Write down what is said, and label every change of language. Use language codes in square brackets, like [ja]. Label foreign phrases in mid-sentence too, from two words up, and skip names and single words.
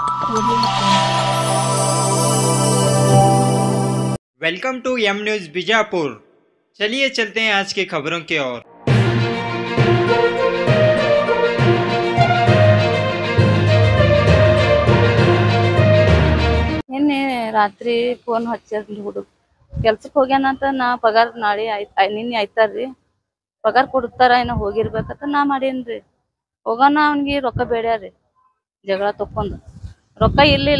[en] welcome to M News Bijapur. [hi] चलिए चलते हैं आज की खबरों की ओर। [kn] ನಿನ್ನೆ ರಾತ್ರಿ ಫೋನ್ ಹಚ್ಚಿದ್ರಿ ಹುಡುಗ ಕೆಲ್ಸಕ್ಕೆ ಹೋಗ್ಯಾನಂತ ನಾ ಪಗಾರ ನಾಳೆ ನಿನ್ನೆ ಆಯ್ತಾರ್ರಿ ಪಗಾರ ಕೊಡ್ತಾರ ಇನ್ನ ಹೋಗಿರ್ಬೇಕಂತ ನಾ ಮಾಡೇನ್ರಿ ಹೋಗೋಣ ಅವ್ನಿಗೆ ರೊಕ್ಕ ಬೇಡ್ಯಾರಿ ಜಗಳ ತಕ್ಕೊಂಡ್ ರೊಕ್ಕ ಇಲ್ಲ